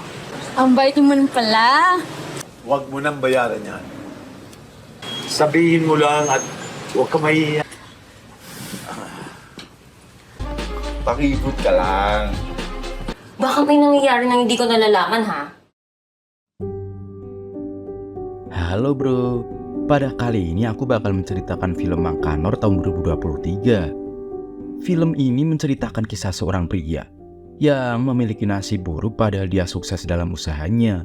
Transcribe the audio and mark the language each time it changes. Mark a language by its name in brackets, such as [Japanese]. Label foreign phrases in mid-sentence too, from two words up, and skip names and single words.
[Filipino] ang bait mo naman pala. huwag mo nang bayaran yan. Sabihin mo lang at huwag ka mahihiya. Pakipot ka lang. Baka may nangyayari na hindi ko nalalaman, ha? [Indonesian] Halo bro, pada kali ini aku bakal menceritakan film Mang Kanor tahun 2023. Film ini menceritakan kisah seorang pria yang memiliki nasib buruk padahal dia sukses dalam usahanya.